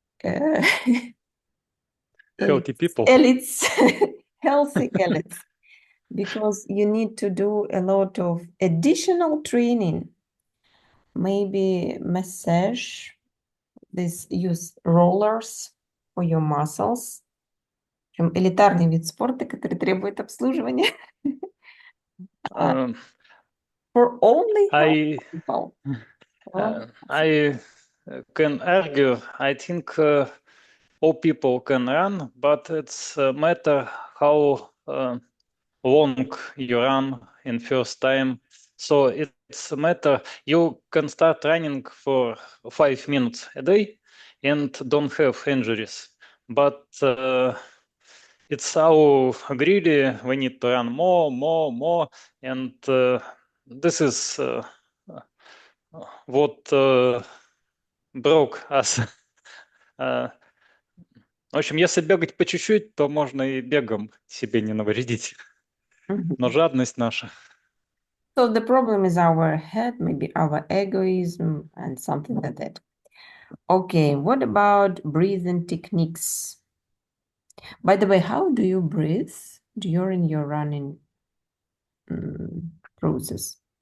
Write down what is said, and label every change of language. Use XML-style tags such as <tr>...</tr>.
<en>Healthy people. elites, healthy elites, because you need to do a lot of additional training, maybe massage, use rollers for your muscles.</en> <ru>Элитарный вид спорта, который требует обслуживания.</ru> <en>For only I people. I can argue. I think all people can run, but it's a matter how long you run in first time. So it's a matter, you can start running for 5 minutes a day and don't have injuries. But it's how greedy, we need to run more. And this is what broke us.</en> <ru>В общем, если бегать по чуть-чуть, то можно и бегом себе не навредить. Но жадность наша.</ru> <en>So the problem is our head, maybe our egoism and something like that. Okay, what about breathing techniques? By the way, how do you breathe during your running process?</en>